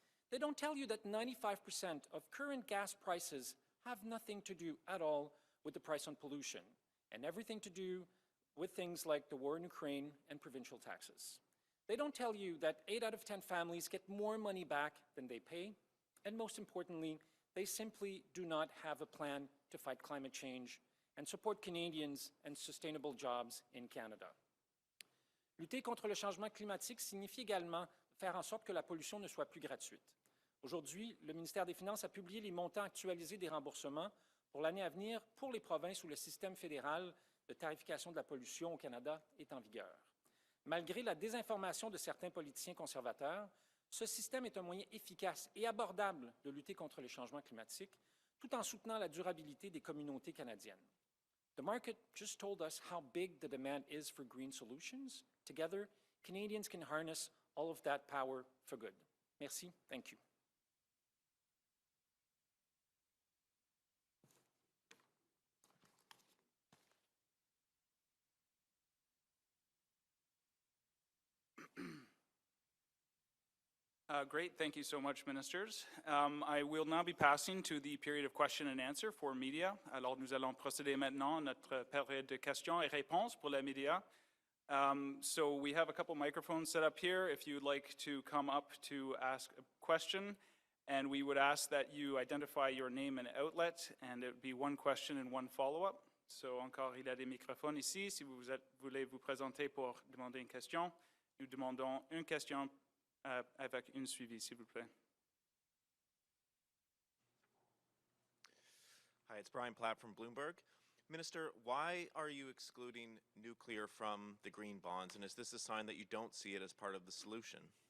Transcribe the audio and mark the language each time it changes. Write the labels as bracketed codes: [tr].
[en] They don't tell you that 95% of current gas prices have nothing to do at all with the price on pollution, and everything to do with things like the war in Ukraine and provincial taxes. They don't tell you that 8 out of 10 families get more money back than they pay, and most importantly, they simply do not have a plan to fight climate change and support Canadians and sustainable jobs in Canada. [fr] Lutter contre le changement climatique signifie également faire en sorte que la pollution ne soit plus gratuite. Aujourd'hui, le ministère des Finances a publié les montants actualisés des remboursements pour l'année à venir pour les provinces où le système fédéral de tarification de la pollution au Canada est en vigueur. Malgré la désinformation de certains politiciens conservateurs, ce système est un moyen efficace et abordable de lutter contre les changements climatiques, tout en soutenant la durabilité des communautés canadiennes. [en] The market just told us how big the demand is for green solutions. Together, Canadians can harness all of that power for good. [fr] Merci. [en] Thank you. Great. Thank you so much, ministers. I will now be passing to the period of question and answer for media. [fr] Alors, nous allons procéder maintenant à notre période de questions et réponses pour les médias. [en] So we have a couple microphones set up here if you'd like to come up to ask a question. And we would ask that you identify your name and outlet, and it would be one question and one follow-up. [fr] So encore, il y a des microphones ici. Si vous voulez vous présenter pour demander une question, nous demandons une question avec une suivi, s'il vous plaît. [en] Hi, it's Brian Platt from Bloomberg. Minister, why are you excluding nuclear from the green bonds, and is this a sign that you don't see it as part of the solution?